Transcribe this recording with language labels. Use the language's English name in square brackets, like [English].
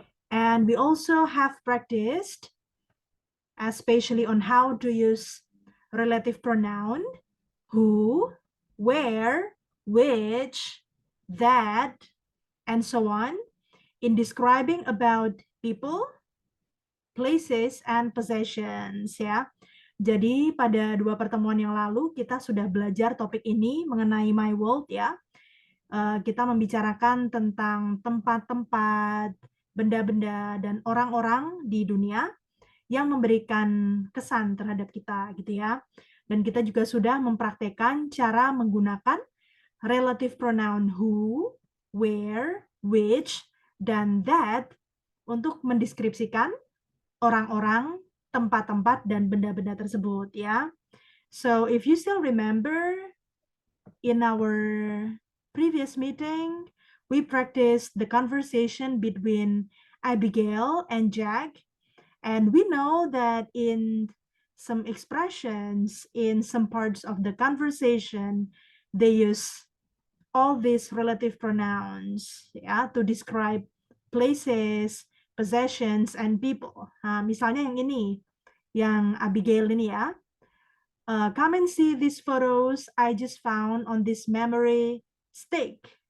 [English] And we also have practiced, especially on how to use relative pronoun, who, where, which, that, and so on, in describing about people, places, and possessions ya. [Indonesian] Jadi pada dua pertemuan yang lalu kita sudah belajar topik ini mengenai my world ya. Kita membicarakan tentang tempat-tempat, benda-benda, dan orang-orang di dunia yang memberikan kesan terhadap kita gitu ya. Dan kita juga sudah mempraktekkan cara menggunakan relative pronoun who, where, which, dan that untuk mendeskripsikan orang-orang, tempat-tempat, dan benda-benda tersebut ya. [English] So if you still remember, in our previous meeting, we practiced the conversation between Abigail and Jack, and we know that in some expressions, in some parts of the conversation, they use all these relative pronouns ya to describe places, possessions, and people. [Indonesian] Misalnya yang ini, yang Abigail ini ya. [English] Come and see these photos I just found on this memory stick.